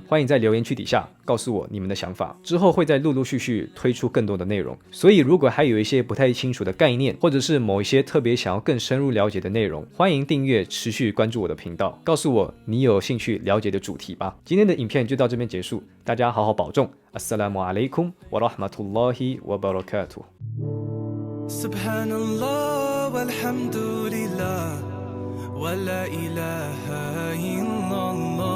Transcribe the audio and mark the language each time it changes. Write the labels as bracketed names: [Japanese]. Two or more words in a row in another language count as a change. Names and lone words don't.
[Chinese] 欢迎在留言区底下告诉我你们的想法，之后会再陆陆续续推出更多的内容。所以如果还有一些不太清楚的概念，或者是某一些特别想要更深入了解的内容，欢迎订阅持续关注我的频道，告诉我你有兴趣了解的主题吧。今天的影片就到这边结束，大家好好保重。 [Arabic] السلام عليكم ورحمة الله وبركاته. سبحان الله والحمد لله ولا إله إلا الله